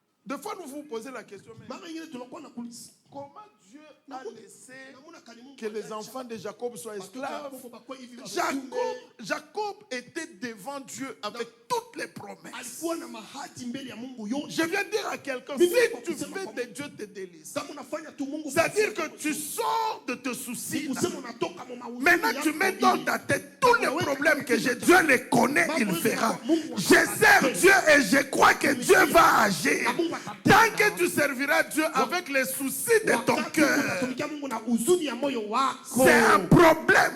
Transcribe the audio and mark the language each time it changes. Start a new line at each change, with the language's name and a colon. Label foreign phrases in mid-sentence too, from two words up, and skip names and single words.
French: Des fois, nous vous posez la question, mais
Swahili: Mara ingine tunakuwa na kuuliza.
French: comment Dieu a laissé que les enfants de Jacob soient esclaves? Jacob était devant Dieu avec toutes les promesses.
Swahili: Alikuwa na mahadi mbele ya Mungu yote.
French: Je viens dire à quelqu'un, si tu fais de Dieu tes délices,
Swahili: Kama unafanya tu Mungu,
French: c'est-à-dire que tu sors de tes soucis.
Swahili: kusema unatoka mu mauzo.
French: Maintenant, tu mets dans ta tête tous les problèmes que j'ai. Dieu les connaît, il fera. Je sers Dieu et je crois que Dieu va agir. Tant que tu serviras Dieu avec les soucis de ton cœur, c'est un problème.